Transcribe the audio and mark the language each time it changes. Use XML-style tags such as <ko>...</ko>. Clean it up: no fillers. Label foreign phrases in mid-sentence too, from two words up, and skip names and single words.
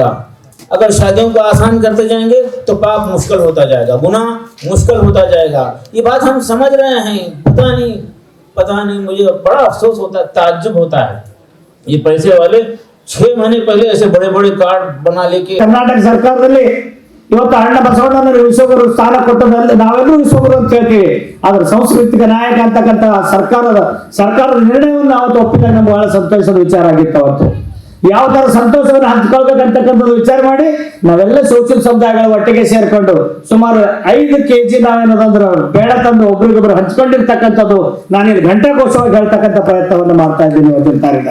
<hi>अगर शादियों को आसान करते जाएंगे तो पाप मुश्किल होता जाएगा, गुनाह मुश्किल होता जाएगा। ये बात हम समझ रहे हैं, पता नहीं मुझे बड़ा अफसोस होता है, ताज्जुब होता है। ये पैसे वाले 6 महीने पहले ऐसे बड़े बड़े कार्ड बना लेके</hi> <kn>कर्नाटक ಸರ್ಕಾರದಲ್ಲಿ ಇವತ್ತು ಅಣ್ಣ ಬಸವಣ್ಣನ ವಿಶ್ವಗುರು ಸ್ಥಾನ ಕೊಟ್ಟದಲ್ಲಿ ನಾವೆಲ್ಲರೂ ವಿಶ್ವಗುರು ಅಂತ ಹೇಳ್ತೀವಿ. ಆದ್ರೆ ಸಾಂಸ್ಕೃತಿಕ ನಾಯಕ ಅಂತಕ್ಕಂಥ ಸರ್ಕಾರದ ನಿರ್ಣಯವನ್ನು ಅವತ್ತು ಒಪ್ಪಿದಾಗ ನಮ್ಗೆ ಬಹಳ ಸಂತೋಷದ ವಿಚಾರ ಆಗಿತ್ತು. ಅವತ್ತು ಯಾವ ತರ ಸಂತೋಷವನ್ನು ಹಂಚ್ಕೊಳ್ಬೇಕಂತಕ್ಕಂಥದ್ದು ವಿಚಾರ ಮಾಡಿ ನಾವೆಲ್ಲ ಸೋಷಿಯಲ್ ಸಮುದಾಯಗಳು ಒಟ್ಟಿಗೆ ಸೇರ್ಕೊಂಡು ಸುಮಾರು 5 kg ನಾವೇನಂದ್ರೆ ಬೇಡ ತಂದು ಒಬ್ರಿಗೊಬ್ರು ಹಂಚ್ಕೊಂಡಿರ್ತಕ್ಕಂಥದ್ದು ನಾನು ಇಲ್ಲಿ ಘಂಟಾಘೋಷವಾಗಿ ಹೇಳ್ತಕ್ಕಂಥ ಪ್ರಯತ್ನವನ್ನು ಮಾಡ್ತಾ ಇದ್ದೀನಿ ಇವತ್ತಿನ ತಾರೀಕು.</kn>